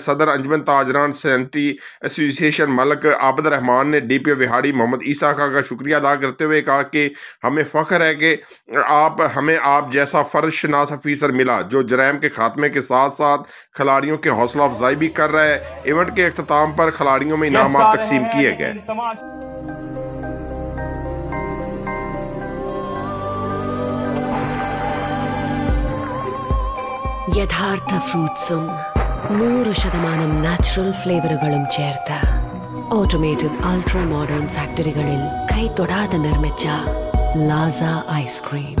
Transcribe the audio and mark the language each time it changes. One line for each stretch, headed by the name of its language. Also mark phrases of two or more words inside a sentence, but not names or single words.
Urdu: صدر انجمن تاجران سینٹری ایسوسی ایشن ملک عابد الرحمان نے ڈی پی او وہاڑی محمد عیسیٰ خان کا شکریہ ادا کرتے ہوئے کہا کہ ہمیں فخر ہے کہ ہمیں آپ جیسا فرض شناس افیسر ملا جو جرائم کے خاتمے کے ساتھ ساتھ کھلاڑیوں کی حوصلہ افزائی بھی کر رہا ہے۔ ایونٹ کے اختتام پر کھلاڑیوں میں انعامات تقسیم کیے گئے۔
Malayalam: യഥാർത്ഥ ഫ്രൂട്ട്സും 100% നാച്ചുറൽ ഫ്ലേവറുകളും ചേർത്ത്
English: automated ultra modern
Malayalam: ഫാക്ടറികളിൽ കൈതൊടാതെ നിർമ്മിച്ച ലാസ ഐസ്ക്രീം.